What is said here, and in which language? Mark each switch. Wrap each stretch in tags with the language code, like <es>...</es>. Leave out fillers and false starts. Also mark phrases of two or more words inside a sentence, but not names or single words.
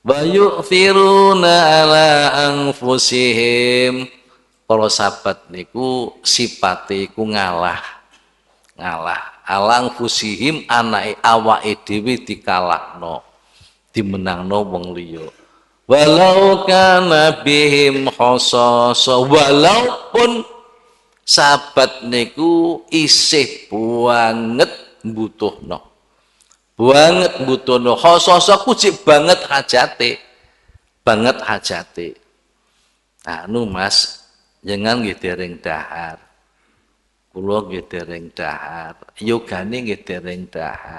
<ar>ويؤثرون على أنفسهم.</ar> <jv>Para sahabat niku sipate iku ngalah</jv> <ar>على أنفسهم</ar> <jv>anake awake dhewe dikalahno dimenangno wong liya</jv> <ar>ولو كان بهم خصاصة</ar> <jv>walaupun sahabat niku isih banget mbutuhno khasasa ku cik banget hajate anu Mas jangan nggih dereng dahar kula nggih dereng dahar, yogane nggih dereng dahar.</jv>